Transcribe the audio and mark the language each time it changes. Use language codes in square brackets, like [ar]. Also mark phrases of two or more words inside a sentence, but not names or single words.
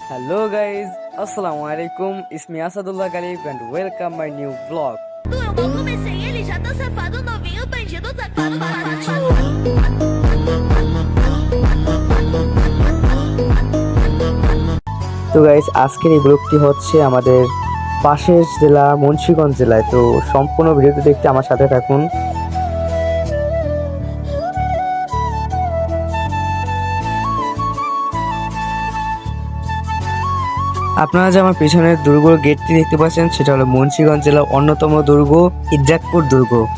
[en] Hello guys, [ar] السلام عليكم. [en] It's me Asadullah Galib and welcome my new vlog. [pt] Eu mal comecei, ele já tá safado, novinho, bandido, safado, [bn] তো গাইস আজকের এই ব্লগটি হচ্ছে আমাদের পাশের জেলা মুন্সিগঞ্জ জেলায়। তো সম্পূর্ণ ভিডিওটি দেখতে আমার সাথে থাকুন। আপনারা যে আমার পেছনের দুর্গর গেটটি দেখতে পাচ্ছেন সেটা হলো মুন্সিগঞ্জ জেলার অন্যতম দুর্গ ইদ্রাকপুর দুর্গ।